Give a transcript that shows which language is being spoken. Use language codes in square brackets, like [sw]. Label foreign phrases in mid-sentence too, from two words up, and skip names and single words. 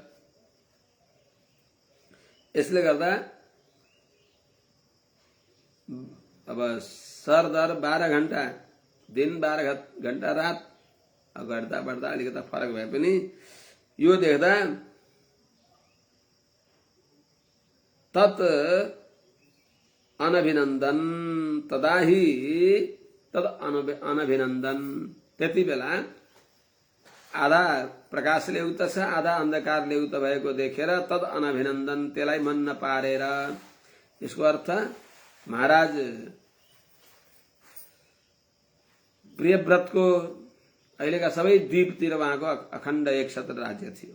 [ne] यसले गर्दा अब सरदर 12 घण्टा दिन 12 घण्टा रात घट्दा बढ्दा अलिकता फरक भए पनि यो देख्दा [sa] तत् अनभिनन्दन तदाही तद अनभिनन्दन, [ne] त्यति बेला आधा प्रकाशले युक्त छ आधा अन्धकारले युक्त भएको देखेर [sa] तद अनभिनन्दन, [ne] त्यसलाई मन नपारेर। यसको अर्थ महाराज प्रियव्रतको अहिलेका सबै द्वीपतिर उहाँको अखण्ड एक छत्र राज्य थियो।